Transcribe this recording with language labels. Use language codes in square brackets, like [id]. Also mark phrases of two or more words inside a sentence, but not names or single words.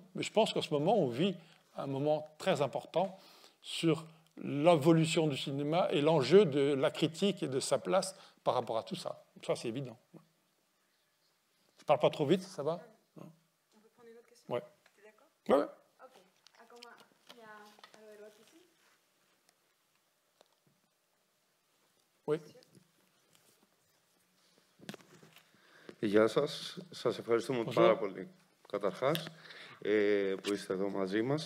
[fr] Mais je pense qu'en ce moment, on vit un moment très important sur l'évolution du cinéma et l'enjeu de la critique et de sa place par rapport à tout ça. Ça, c'est évident. Je ne parle pas trop vite, ça va? On peut prendre une autre question? Ouais. Tu es d'accord? Ouais. [el] Ok. Ακόμα μια ερώτηση? [fr] Oui. [el] Γεια σας. Σας ευχαριστούμε πάρα πολύ, καταρχάς, που είστε εδώ μαζί μας.